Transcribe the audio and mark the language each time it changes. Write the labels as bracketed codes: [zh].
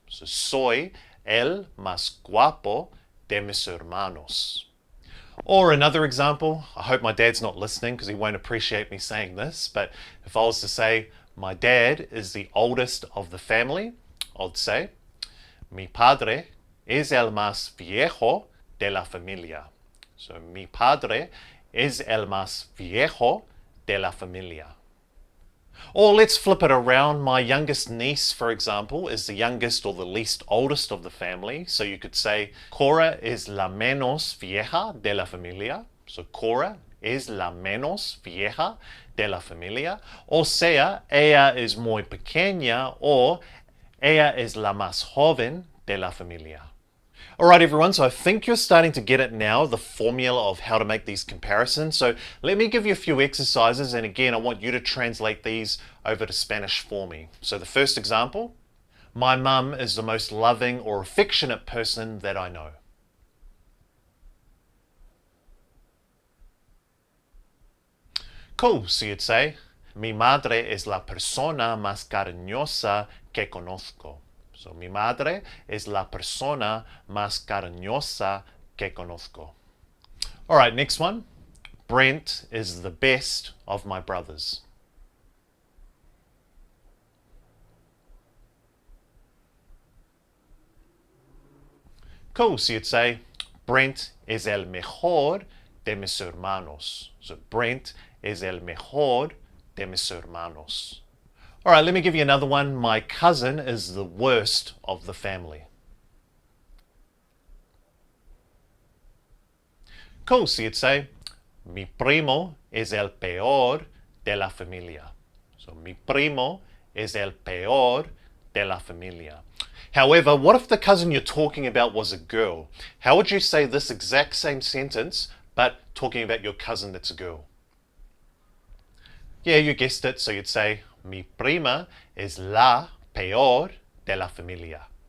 [es] So, soy el más guapo de mis hermanos. [en] Or another example, I hope my dad's not listening because he won't appreciate me saying this, but if I was to say, my dad is the oldest of the family, I'd say, [es] mi padre es el más viejo de la familia. So, mi padre es el más viejo de la familia. [en] Or let's flip it around. My youngest niece, for example, is the youngest or the least oldest of the family. So you could say, [es] Cora es la menos vieja de la familia. So Cora es la menos vieja de la familia. O sea, ella es muy pequeña, or ella es la más joven de la familia. [en] Alright everyone, so I think you're starting to get it now, the formula of how to make these comparisons. So let me give you a few exercises, and again I want you to translate these over to Spanish for me. So the first example, my mum is the most loving or affectionate person that I know. Cool, so you'd say, [es] mi madre es la persona más cariñosa que conozco. So, mi madre es la persona más cariñosa que conozco. [en] All right, next one. Brent is the best of my brothers. Cool, so you'd say, [es] Brent es el mejor de mis hermanos. So, Brent es el mejor de mis hermanos. [en] All right, let me give you another one. My cousin is the worst of the family. Cool, so you'd say, [es] mi primo es el peor de la familia. So, mi primo es el peor de la familia. [en] However, what if the cousin you're talking about was a girl? How would you say this exact same sentence, but talking about your cousin that's a girl? Yeah, you guessed it, so you'd say, [es] mi prima es la peor de la familia.